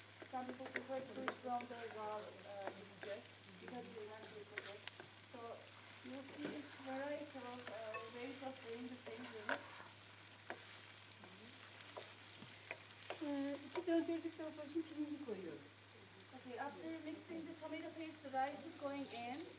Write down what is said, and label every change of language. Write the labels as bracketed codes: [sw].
[en] Some people prefer to do it from the raw mixture because they want to cook it. So you'll see this variety of ways of doing the same thing. [tr] İki döndürdükten sonra şimdi pirinci koyuyoruz. [en] Okay, after mixing the tomato paste, the rice is going in.